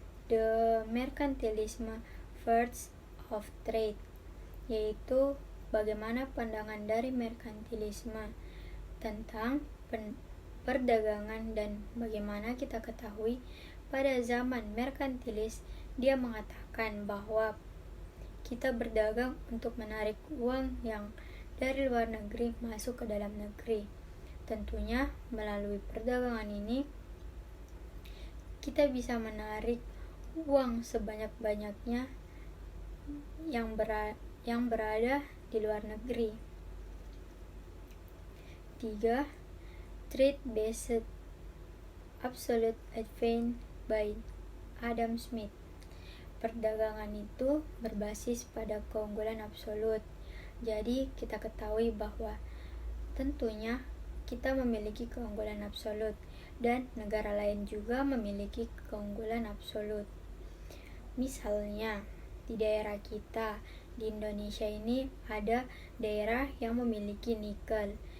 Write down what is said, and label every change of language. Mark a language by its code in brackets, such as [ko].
[en] The mercantilism first of trade, [id] yaitu bagaimana pandangan dari merkantilisme tentang perdagangan dan bagaimana kita ketahui pada zaman merkantilis dia mengatakan bahwa kita berdagang untuk menarik uang yang dari luar negeri masuk ke dalam negeri. Tentunya melalui perdagangan ini kita bisa menarik uang sebanyak-banyaknya yang berada di luar negeri. 3. [en] Trade-based absolute advantage by Adam Smith. [id] Perdagangan itu berbasis pada keunggulan absolut. Jadi kita ketahui bahwa tentunya kita memiliki keunggulan absolut dan negara lain juga memiliki keunggulan absolut. Misalnya di daerah kita di Indonesia ini ada daerah yang memiliki nikel.